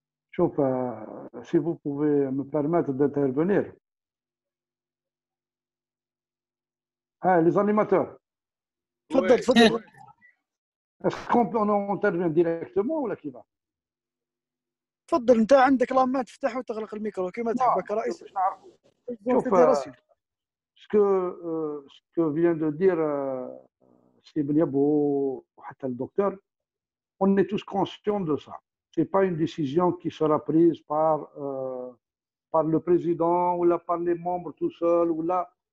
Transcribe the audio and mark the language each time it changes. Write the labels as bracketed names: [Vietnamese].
[French] شوف si vous pouvez me permettre d'intervenir. Les animateurs. [Arabic] تفضل. [French] Est-ce qu'on intervient directement [Arabic] ولا كيف؟ تفضل انت عندك لما تفتح وتغلق الميكرو كما تحب كرئيس. [French] شوف ce que vient de dire سي بنيابو [Arabic] وحتى الدكتور، [French] on est tous conscients de ça. C'est pas une décision qui sera prise par le président ou par les membres tout seuls ou là.